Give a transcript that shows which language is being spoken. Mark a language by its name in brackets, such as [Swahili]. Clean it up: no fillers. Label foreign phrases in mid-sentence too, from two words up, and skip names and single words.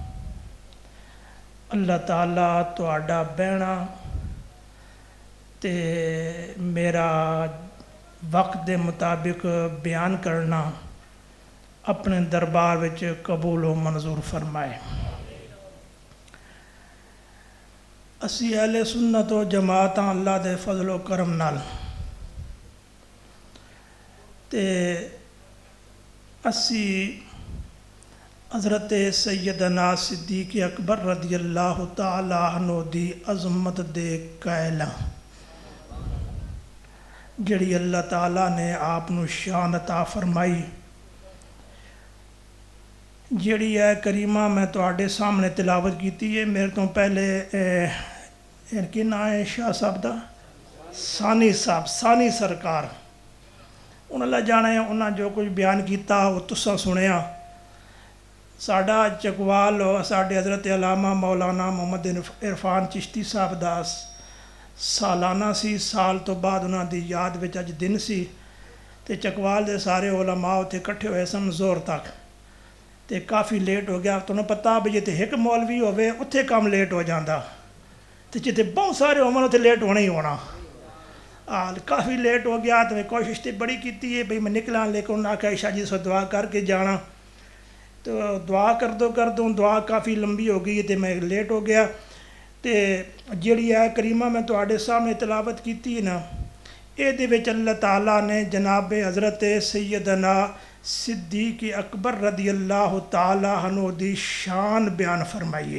[Punjabi] ਅੱਲਾਹ ਤਾਲਾ ਤੁਹਾਡਾ ਬਹਿਣਾ ਤੇ ਮੇਰਾ ਵਕਤ ਦੇ ਮੁਤਾਬਿਕ ਬਿਆਨ ਕਰਨਾ ਆਪਣੇ ਦਰਬਾਰ ਵਿੱਚ ਕਬੂਲ و ਮਨਜ਼ੂਰ ਫਰਮਾਏ। ਅਸੀਂ ਅਹਿਲੇ ਸੁन्नत व ਜਮਾਤ ਹਾਂ ਅੱਲਾ ਦੇ ਫਜ਼ਲ و ਕਰਮ ਨਾਲ ਤੇ ਅਸੀਂ حضرت سیدنا صدیق اکبر [Arabic] رضی اللہ تعالیٰ عنہ [Punjabi] دی عظمت دے قائل ہاں جڑی اللہ تعالیٰ نے آپ نو شان عطا فرمائی، جڑی ہے کریمہ میں تواڈے سامنے تلاوت کیتی ہے۔ میرے تو پہلے ان کی نام ہے شاہ صاحب دا ثانی صاحب، ثانی سرکار، انہوں اللہ جانے انہاں جو کچھ بیان کیتا وہ تساں سنیا۔ ساڈا چکوال ساڈے حضرت علامہ مولانا محمد عرفان چشتی صاحب دا سالانہ سی، سال تو بعد انہاں دی یاد وچ اج دن سی تے چکوال دے سارے علماء اتھے کٹھے ہوئے سن زور تک تے کافی لیٹ ہو گیا۔ تمہیں پتہ بھی جتے ایک مولوی ہوئے اتھے کام لیٹ ہو جاندا تے جتے بہت سارے ہومن اتھے لیٹ ہونا ہی ہونا۔ کافی لیٹ ہو گیا تو میں کوشش تے بڑی کیتی ہے بھئی میں نکلاں، لیکن انہاں آکھیا عائشہ جی سے دعا کر کے جانا، تو دعا کر دوں دعا کافی لمبی ہو گئی تے میں لیٹ ہو گیا۔ تے جڑی ہے کریمہ میں تواڈے سامنے تلاوت کیتی ہے نا، اے دے وچ اللہ تعالیٰ نے جناب حضرت سیدنا صدیق اکبر [Arabic] رضی اللہ تعالیٰ عنہ [Punjabi] دی شان بیان فرمائیے۔